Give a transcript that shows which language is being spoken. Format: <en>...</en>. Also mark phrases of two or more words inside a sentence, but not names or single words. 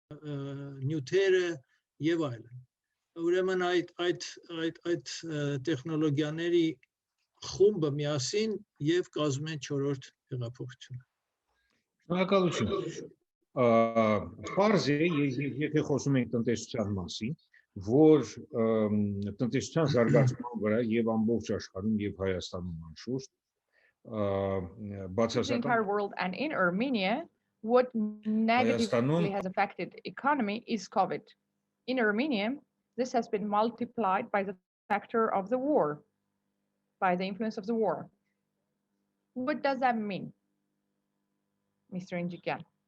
<hy>նյութերը եւ այլն։ Ուրեմն այդ տեխնոլոգիաների խումբը միասին եւ կազմում են 4-րդ հեղափոխությունը։ Շնորհակալություն։ Պարզ է, եթե խոսում ենք տնտեսության մասին, որ տնտեսության զարգացման վրա եւ ամբողջ աշխարհում եւ Հայաստանում անշուշտ</hy> <en>the entire world and in Armenia, what negatively has affected economy is COVID. In Armenia, this has been multiplied by the factor of the war, by the influence of the war. What does that mean, Mr. Indjikian?</en>